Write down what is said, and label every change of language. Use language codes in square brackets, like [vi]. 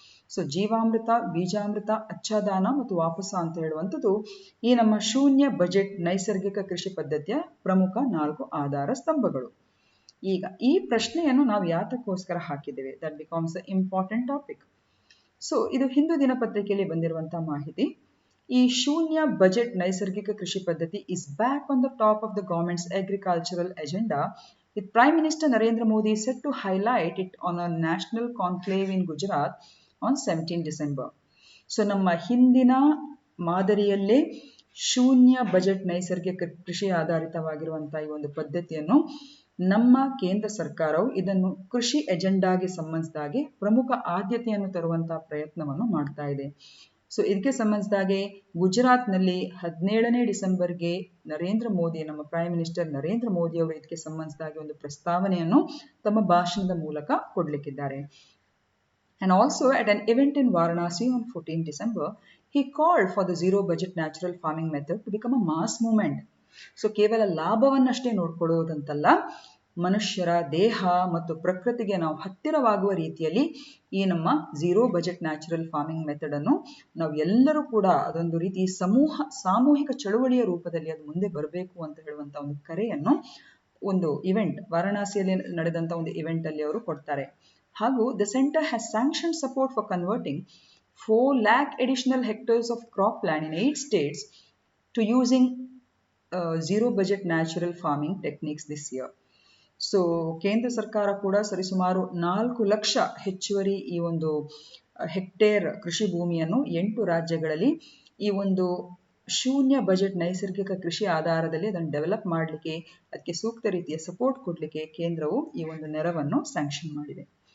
[kn] So ಜೀವಾಮೃತ, ಬೀಜಾಮೃತ, ಅಚ್ಛಾದಾನ ಮತ್ತು ವಾಪಸ ಅಂತ ಹೇಳುವಂಥದ್ದು ಈ ನಮ್ಮ ಶೂನ್ಯ ಬಜೆಟ್ ನೈಸರ್ಗಿಕ ಕೃಷಿ ಪದ್ಧತಿಯ ಪ್ರಮುಖ 4 ಆಧಾರ ಸ್ತಂಭಗಳು. ಈಗ ಈ ಪ್ರಶ್ನೆಯನ್ನು ನಾವು ಯಾತಕ್ಕೋಸ್ಕರ ಹಾಕಿದ್ದೇವೆ, [en] That becomes a important topic. [kn] So ಇದು ಹಿಂದೂ ದಿನಪತ್ರಿಕೆಯಲ್ಲಿ ಬಂದಿರುವಂತಹ ಮಾಹಿತಿ. ಈ ಶೂನ್ಯ ಬಜೆಟ್ ನೈಸರ್ಗಿಕ ಕೃಷಿ ಪದ್ಧತಿ [en] Is back on the top of the government's agricultural agenda with Prime Minister Narendra Modi set to highlight it on a national conclave in Gujarat on 17 December. [kn] So ನಮ್ಮ ಹಿಂದಿನ ಮಾದರಿಯಲ್ಲೇ ಶೂನ್ಯ ಬಜೆಟ್ ನೈಸರ್ಗಿಕ ಕೃಷಿ ಆಧಾರಿತವಾಗಿರುವಂತಹ ಈ ಒಂದು ಪದ್ಧತಿಯನ್ನು ನಮ್ಮ ಕೇಂದ್ರ ಸರ್ಕಾರವು ಇದನ್ನು ಕೃಷಿ ಎಜೆಂಡಾಗೆ ಸಂಬಂಧಿಸಿದಾಗೆ ಪ್ರಮುಖ ಆದ್ಯತೆಯನ್ನು ತರುವಂತಹ ಪ್ರಯತ್ನವನ್ನು ಮಾಡ್ತಾ ಇದೆ. ಸೊ ಇದಕ್ಕೆ ಸಂಬಂಧಿಸಿದಾಗೆ ಗುಜರಾತ್ನಲ್ಲಿ 17ನೇ ಡಿಸೆಂಬರ್ಗೆ ನರೇಂದ್ರ ಮೋದಿ, ನಮ್ಮ ಪ್ರೈಮ್ ಮಿನಿಸ್ಟರ್ ನರೇಂದ್ರ ಮೋದಿ ಅವರು ಇದಕ್ಕೆ ಸಂಬಂಧಿಸಿದಾಗೆ ಒಂದು ಪ್ರಸ್ತಾವನೆಯನ್ನು ತಮ್ಮ ಭಾಷಣದ ಮೂಲಕ ಕೊಡಲಿಕ್ಕಿದ್ದಾರೆ. [en] And also at an event in Varanasi on 14 December, he called for the zero budget natural farming method to become a mass movement. [kn] So ಕೇವಲ ಲಾಭವನ್ನಷ್ಟೇ ನೋಡ್ಕೊಳ್ಳೋದಂತಲ್ಲ, ಮನುಷ್ಯರ ದೇಹ ಮತ್ತು ಪ್ರಕೃತಿಗೆ ನಾವು ಹತ್ತಿರವಾಗುವ ರೀತಿಯಲ್ಲಿ ಈ ನಮ್ಮ zero budget natural farming method ಅನ್ನು ನಾವು ಎಲ್ಲರೂ ಕೂಡ ಅದೊಂದು ರೀತಿ ಸಾಮೂಹಿಕ ಚಳುವಳಿಯ ರೂಪದಲ್ಲಿ ಅದು ಮುಂದೆ ಬರಬೇಕು ಅಂತ ಹೇಳುವಂತ ಒಂದು ಕರೆಯನ್ನು ಒಂದು ಇವೆಂಟ್ ವಾರಣಾಸಿಯಲ್ಲಿ ನಡೆದಂತ ಒಂದು ಇವೆಂಟ್ ಅಲ್ಲಿ ಅವರು ಕೊಡ್ತಾರೆ. [en] ಹಾಗೂ the centre has sanction support for converting 4 lakh additional hectares of cropland in 8 states to using zero budget natural farming techniques this year. [kn] So ಕೇಂದ್ರ ಸರ್ಕಾರ ಕೂಡ ಸರಿಸುಮಾರು 4 ಲಕ್ಷ ಹೆಚ್ಚುವರಿ ಈ ಒಂದು ಹೆಕ್ಟೇರ್ ಕೃಷಿ ಭೂಮಿಯನ್ನು 8 ರಾಜ್ಯಗಳಲ್ಲಿ ಈ ಒಂದು ಶೂನ್ಯ ಬಜೆಟ್ ನೈಸರ್ಗಿಕ ಕೃಷಿ ಆಧಾರದಲ್ಲಿ ಅದನ್ನು ಡೆವಲಪ್ ಮಾಡಲಿಕ್ಕೆ, ಅದಕ್ಕೆ ಸೂಕ್ತ ರೀತಿಯ ಸಪೋರ್ಟ್ ಕೊಡಲಿಕ್ಕೆ ಕೇಂದ್ರವು ಈ ಒಂದು ನೆರವನ್ನು ಸ್ಯಾಂಕ್ಷನ್ ಮಾಡಿದೆ.